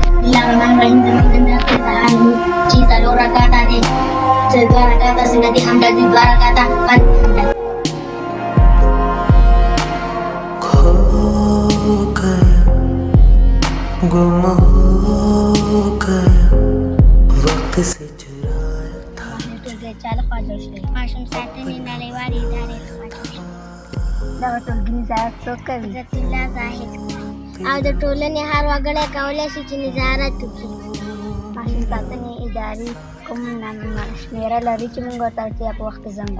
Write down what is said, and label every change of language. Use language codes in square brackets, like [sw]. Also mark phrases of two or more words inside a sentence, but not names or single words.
[ar] بسم الله الرحمن الرحیم. [ps] زموږ د نن قصه چې څلور رکعاته دي، چې دوه رکعاته سنتي حمده دي، دوه رکعاته فرض حمده. [hi] खो गया गुम हो गया वक्त से चुराया था [ps] ټولګی چا لخوا جوړ شوی؟ ماشوم ساتنې نړیوالې ادارې لخوا جوړ شوی. دغه ټولګي نظارت څوک کوي؟ عزت الله زاهد. او د ټولنې هر وګړی کولی شي چې نظارت وکړي. ماشوم ساتنې ادارې کوم شمېره لري چې موږ ورته اړتیا په وخت زنګ